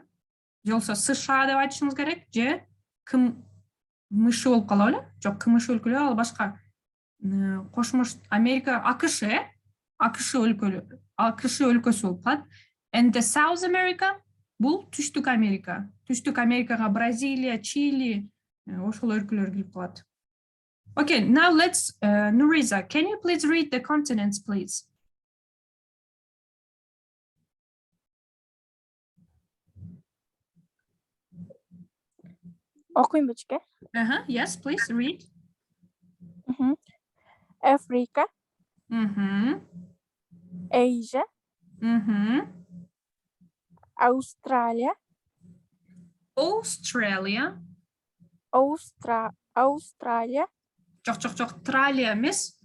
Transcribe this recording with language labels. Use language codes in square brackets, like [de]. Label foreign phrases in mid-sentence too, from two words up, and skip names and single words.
[ky] Же болбосо США деп айтышыңыз керек, же КМШ болуп кала беле? Жок, КМШ өлкөлөр, ал башка. Кошмош Америка, АКШ өлкөсү болуп калат. [en] And the South America [ky] бул түштүк Америка. Түштүк Америкага Бразилия, Чили, ошол өлкөлөр кирип калат. [en] Okay, now let's Nuriza, can you please read the continents, please? [ky] Окуйм бечке? [en] Yes, please read. Africa, Asia, Australia, [ky] Жок, Тралия эмес.